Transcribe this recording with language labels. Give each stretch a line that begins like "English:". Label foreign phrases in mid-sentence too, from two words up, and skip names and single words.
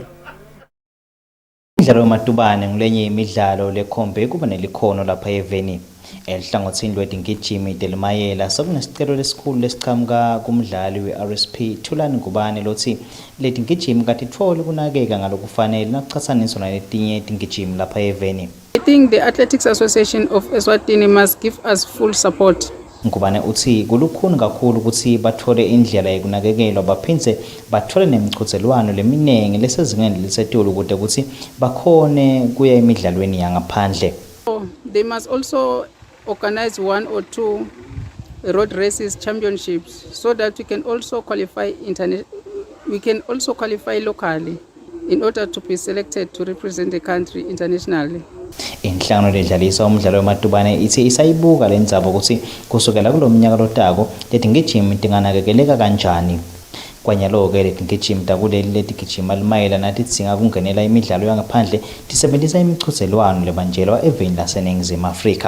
Swati: Imidlalo yomatubane ngulenye imidlalo lekhombe kuba nelikhono lapha eveni. Elihlangothini lwetingijimi telimayela sokunesicelo lesikhulu lesiqhamuka kumdlali we-RSP Thulani Ngubane lothi letingijimi katitfoli kunakeka ngalokufanele nakucatsaniswa naletinye tingijimi lapha eveni.
English: I think the Athletics Association of Eswatini must give us full support.
Swati: Ngubane uthi kulukhuni kakhulu ukuthi bathole indlela yokunakekelwa baphindze bathole nemiqhudelwano leminengi lesezingeni lisetulu ukuze ukuthi bakhone kuya emidlalweni yangaphandle.
English: They must also organize 1 or 2 road races championships so that we can also qualify locally in order to be selected to represent the country internationally.
Swati: Inhlangano ledlalisa umdlalo wematubane ithi isayibuka lendzaba ukuthi kusukela kulomnyaka lotako letingijimi tinganakekeleka kanjani. Kwanyalo-ke letingijimi takuleli letigijima limayela nathi tidzinga kungenela imidlalo yangaphandle tisebentisa imiqhudelwano lebanjelwa eveni laseNingizimu Afrika.